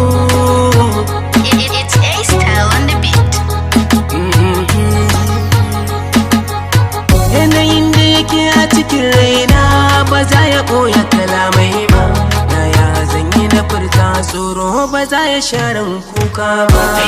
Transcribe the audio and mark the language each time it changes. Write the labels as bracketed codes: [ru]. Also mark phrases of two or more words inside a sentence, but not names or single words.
[en] It, it, it's A-Style on the beat. [ha] Yanayin da yake a cikin raina ba za ya ɓoye kalamai ba. Yaya zan yi na furta tsoro ba za ya share kuka ba.